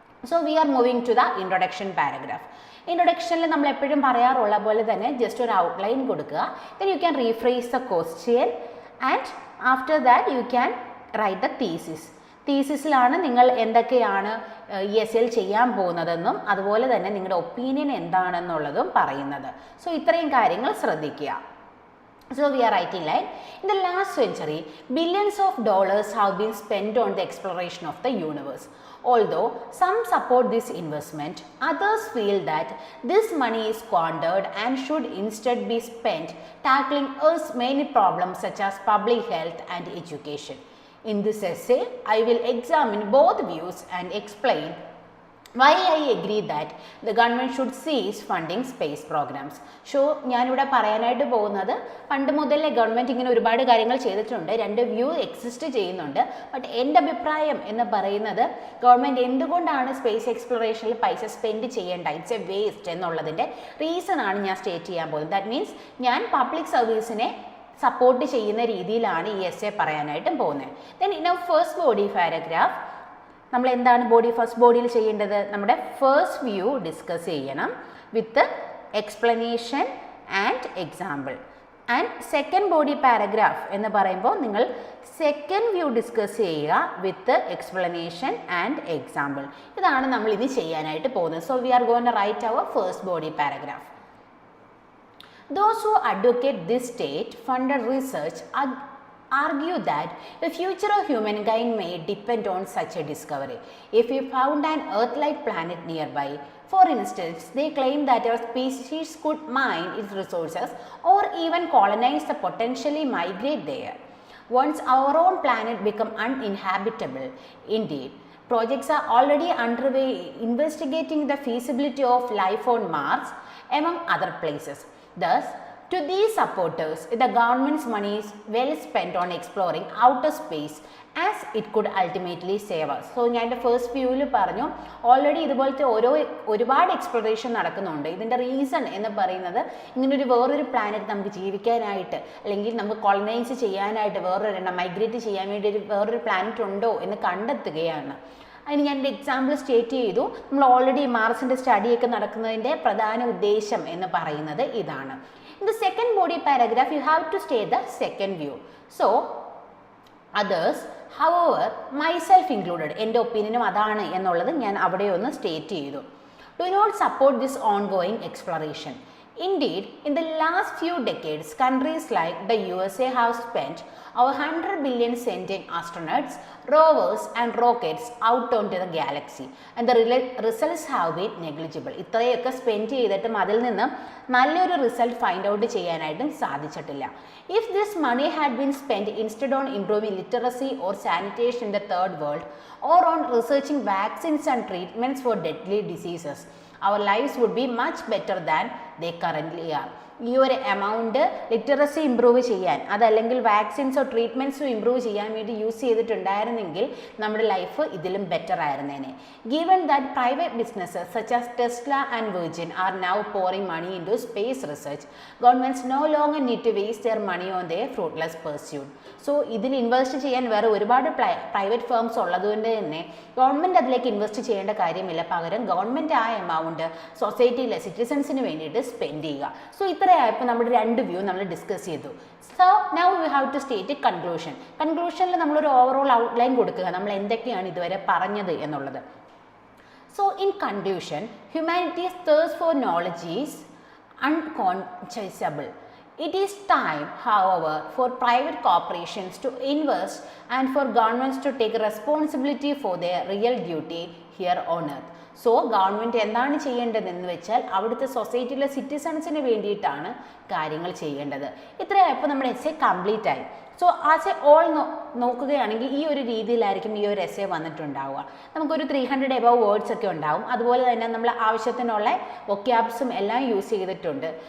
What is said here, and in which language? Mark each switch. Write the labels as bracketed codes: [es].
[en] So we are moving to the introduction paragraph. [ml] ഇൻട്രൊഡക്ഷനിൽ നമ്മൾ എപ്പോഴും പറയാറുള്ള പോലെ തന്നെ ജസ്റ്റ് ഒരു ഔട്ട്ലൈൻ കൊടുക്കുക. [en] Then you can rephrase the question and after that you can write the thesis. [ml] തീസിസിലാണ് നിങ്ങൾ എന്തൊക്കെയാണ് ESL ചെയ്യാൻ പോകുന്നതെന്നും അതുപോലെ തന്നെ നിങ്ങളുടെ ഒപ്പീനിയൻ എന്താണെന്നുള്ളതും പറയുന്നത്. സോ ഇത്രയും കാര്യങ്ങൾ ശ്രദ്ധിക്കുക. [en] So we are writing like in the last century billions of dollars have been spent on the exploration of the universe. Although some support this investment, others feel that this money is squandered and should instead be spent tackling Earth's many problems such as public health and education. In this essay, I will examine both views and explain Why I agree that the government should cease funding space programs. [ml] So ഞാനിവിടെ പറയാനായിട്ട് പോകുന്നത് പണ്ട് മുതലേ government ഇങ്ങനെ ഒരുപാട് കാര്യങ്ങൾ ചെയ്തിട്ടുണ്ട്, രണ്ട് വ്യൂ എക്സിസ്റ്റ് ചെയ്യുന്നുണ്ട്. ബട്ട് എൻ്റെ അഭിപ്രായം എന്ന് പറയുന്നത് ഗവൺമെൻറ് എന്തുകൊണ്ടാണ് സ്പേസ് എക്സ്പ്ലോറേഷനിൽ പൈസ സ്പെൻഡ് ചെയ്യേണ്ട, [en] it's a waste [ml] എന്നുള്ളതിൻ്റെ റീസൺ ആണ് ഞാൻ സ്റ്റേറ്റ് ചെയ്യാൻ പോകുന്നത്. ദാറ്റ് മീൻസ് ഞാൻ പബ്ലിക് സർവീസിനെ സപ്പോർട്ട് ചെയ്യുന്ന രീതിയിലാണ് ഈ എസ്സേ പറയാനായിട്ടും പോകുന്നത്. [en] then in our first body paragraph [ml] നമ്മൾ എന്താണ് ഫസ്റ്റ് ബോഡിയിൽ ചെയ്യേണ്ടത്, നമ്മുടെ ഫസ്റ്റ് വ്യൂ ഡിസ്കസ് ചെയ്യണം [en] With explanation and example. [ml] And second body paragraph എന്ന് പറയുമ്പോൾ നിങ്ങൾ സെക്കൻഡ് വ്യൂ ഡിസ്കസ് ചെയ്യുക [en] With explanation and example. [ml] ഇതാണ് നമ്മൾ ഇനി ചെയ്യാനായിട്ട് പോകുന്നത്. [en] So we are going to write our first body paragraph. Those who advocate this state-funded research argue that the future of humankind may depend on such a discovery. If we found an Earth-like planet nearby, for instance, they claim that our species could mine its resources or even colonize the potentially migrate there. Once our own planet become uninhabitable, indeed, projects are already underway investigating the feasibility of life on Mars, among other places. Thus, to these supporters, the government's money is well spent on exploring outer space as it could ultimately save us. [ml] So, ഞാൻ എൻ്റെ first വ്യൂവിൽ പറഞ്ഞു already ഇതുപോലത്തെ ഒരുപാട് exploration നടക്കുന്നുണ്ട്. ഇതിൻ്റെ reason എന്ന് പറയുന്നത് ഇങ്ങനൊരു വേറൊരു പ്ലാനറ്റ് നമുക്ക് ജീവിക്കാനായിട്ട് അല്ലെങ്കിൽ നമുക്ക് കോളനൈസ് ചെയ്യാനായിട്ട് മൈഗ്രേറ്റ് ചെയ്യാൻ വേണ്ടി വേറൊരു പ്ലാനറ്റ് ഉണ്ടോ എന്ന് കണ്ടെത്തുകയാണ്. അതിന് ഞാൻ എൻ്റെ എക്സാമ്പിൾ സ്റ്റേറ്റ് ചെയ്തു. നമ്മൾ ഓൾറെഡി മാർസിൻ്റെ സ്റ്റഡിയൊക്കെ നടക്കുന്നതിൻ്റെ പ്രധാന ഉദ്ദേശം എന്ന് പറയുന്നത് ഇതാണ്. [en] In the second body paragraph, you have to state the second view. So, others, however, myself included, [ml] എൻ്റെ ഒപ്പീനിയനും അതാണ് എന്നുള്ളത് ഞാൻ അവിടെ ഒന്ന് സ്റ്റേറ്റ് ചെയ്തു. [en] Do not support this ongoing exploration. Indeed, in the last few decades, countries like the USA have spent over 100 billion sending astronauts, rovers and rockets out onto the galaxy, and the results have been negligible. [ml] ഇത്രയൊക്കെ spend ചെയ്തിട്ടും അതിൽ നിന്ന് നല്ലൊരു result find out ചെയ്യാനായിട്ടും സാധിച്ചിട്ടില്ല. [en] If this money had been spent instead on improving literacy or sanitation in the third world, or on researching vaccines and treatments for deadly diseases, our lives would be much better than they currently are. [ml] ഈ ഒരു amount literacy improve ചെയ്യാൻ, അതല്ലെങ്കിൽ വാക്സിൻസോ ട്രീറ്റ്മെൻറ്റ്സോ improve ചെയ്യാൻ വേണ്ടി use ചെയ്തിട്ടുണ്ടായിരുന്നെങ്കിൽ നമ്മുടെ life ഇതിലും better ആയിരുന്നേനെ. [en] Given that private businesses such as Tesla and Virgin are now pouring money into space research, governments no longer need to waste their money on their fruitless pursuit. [ml] So ഇതിൽ invest ചെയ്യാൻ വേറെ ഒരുപാട് private firms ഉള്ളതുകൊണ്ട് തന്നെ government അതിലേക്ക് invest ചെയ്യേണ്ട കാര്യമില്ല. പകരം ഗവൺമെൻറ് ആ എമൗണ്ട് സൊസൈറ്റിയിലെ സിറ്റിസൺസിന് വേണ്ടിയിട്ട് സ്പെൻഡ് ചെയ്യുക. സോ ഇത്രയായപ്പോൾ നമ്മുടെ രണ്ട് വ്യൂ നമ്മൾ ഡിസ്കസ് ചെയ്തു. [en] So now you have to state conclusion. [ml] കൺക്ലൂഷനിൽ നമ്മളൊരു ഓവറോൾ ഔട്ട്ലൈൻ കൊടുക്കുക, നമ്മൾ എന്തൊക്കെയാണ് ഇതുവരെ പറഞ്ഞത് എന്നുള്ളത്. [en] So in conclusion, humanity's thirst for knowledge is unquenchable. It is time, however, for private corporations to invest and for governments to take responsibility for their real duty here on earth. [ml] So government എന്താണ് ചെയ്യേണ്ടതെന്ന് വെച്ചാൽ അവിടുത്തെ സൊസൈറ്റിയിലെ സിറ്റിസൺസിന് വേണ്ടിയിട്ടാണ് കാര്യങ്ങൾ ചെയ്യേണ്ടത്. ഇത്രയായപ്പോൾ നമ്മുടെ essay complete ആയി. [en] so as a whole [ml] നോക്കുകയാണെങ്കിൽ ഈ ഒരു രീതിയിലായിരിക്കും ഈ ഒരു എസ്സേ വന്നിട്ടുണ്ടാവുക. നമുക്കൊരു 300 എബവ് വേർഡ്സ് ഒക്കെ ഉണ്ടാവും. അതുപോലെ തന്നെ നമ്മൾ ആവശ്യത്തിനുള്ള വൊക്കാബ്സും എല്ലാം യൂസ് ചെയ്തിട്ടുണ്ട്.